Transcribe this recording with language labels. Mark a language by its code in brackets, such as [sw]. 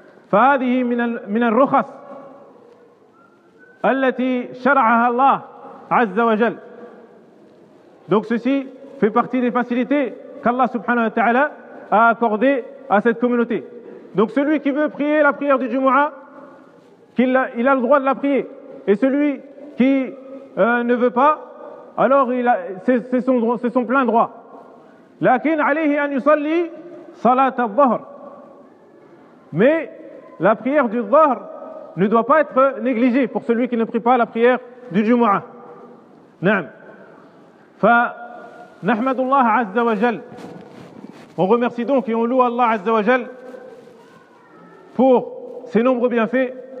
[ar] فهذه من الرخص التي شرعها الله عز وجل. [fr] Donc ceci fait partie des facilités qu'Allah subhanahu wa ta'ala a accordé à cette communauté. Donc celui qui veut prier la prière du Jumu'ah, il a le droit de la prier. Et celui qui ne veut pas, alors c'est son plein droit. [ar] لكن عليه أن يصلي صلاة الظهر. [fr] Mais la prière du dhahr ne doit pas être négligée pour celui qui ne prie pas la prière du Jumu'ah. Naam. [ar] Fa nahmadullah azza wa jal. [fr] On remercie donc et on loue Allah azza wa jal pour ses nombreux bienfaits.